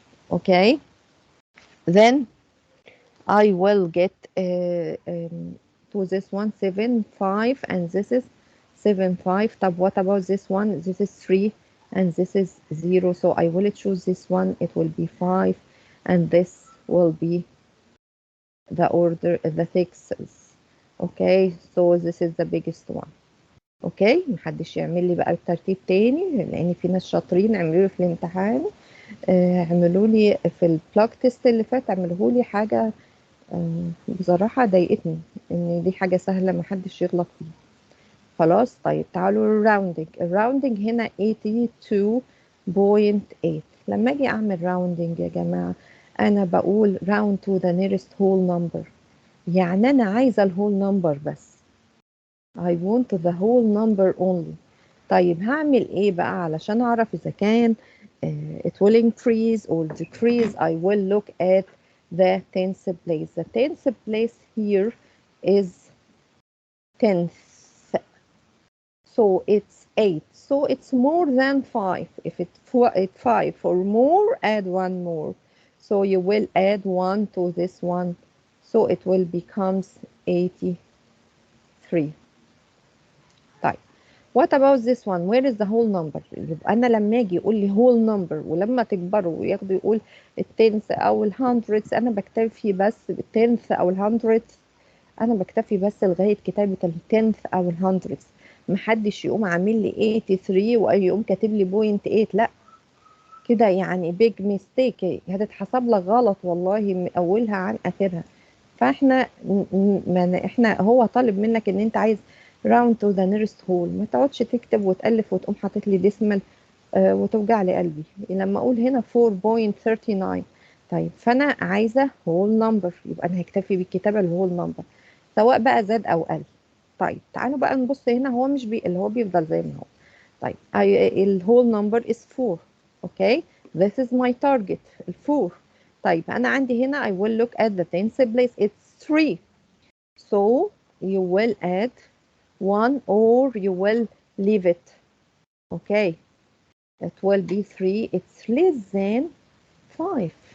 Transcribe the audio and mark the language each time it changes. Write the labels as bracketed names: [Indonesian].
[English] Okay, then I will get to this one 7 5 and this is 7 5. [Arabic] طب [English] what about this one? This is 3 and this is 0. So I will choose this one. It will be 5 and this will be the order, the sixes. Okay, so this is the biggest one. [Arabic] اوكي، محدش يعمل لي بقى الترتيب تاني لان في ناس شاطرين عملوا لي في الامتحان. اعملوا لي في البلاك تيست اللي فات، اعملوا لي حاجه بصراحة ضايقتني ان دي حاجة سهلة محدش يغلط فيها. خلاص، طيب تعالوا الراوندنج. الراوندنج هنا 82.8. لما اجي اعمل راوندنج يا جماعة انا بقول [English] round to the nearest whole number، [Arabic] يعني انا عايزة الهول نمبر بس. [English] I want the whole number only. [Arabic] طيب هعمل ايه بقى علشان اعرف اذا كان [English] it will increase or decrease؟ I will look at the tens place. The tens place here is tenth, so it's 8, so it's more than 5. If it's 5 or more, add one more. So you will add 1 to this one, so it will becomes 83. [Arabic] طيب [English] what about this one? Where is the whole number؟ [Arabic] يبقى انا لما اجي يقول لي whole number ولما تكبروا وياخدوا يقول التنث او الهندردز، انا بكتفي بس بالتنث او الهندردز انا بكتفي بس لغايه كتابه التنث او الهندردز. محدش يقوم عامل لي 83 ويقوم كاتب لي بوينت 8، لا كده يعني بيج ميستيك، هتتحسب لك غلط والله من اولها عن اخرها. فاحنا احنا هو طالب منك ان انت عايز [English] round to the nearest whole، [Arabic] ما تقعدش تكتب وتألف وتقوم حاطط لي ديسمال وتوجع لي قلبي لما اقول هنا 4.39. طيب فانا عايزه [English] whole number، [Arabic] يبقى انا هكتفي بالكتابه الهول نمبر سواء بقى زاد او قل. طيب تعالوا بقى نبص هنا، هو مش اللي هو بيفضل زي ما هو. طيب الهول نمبر is 4. [English] Okay this is my target 4. [Arabic] طيب انا عندي هنا [English] I will look at the tens place it's 3. So you will add 1 or you will leave it. Okay, it will be 3. It's less than 5.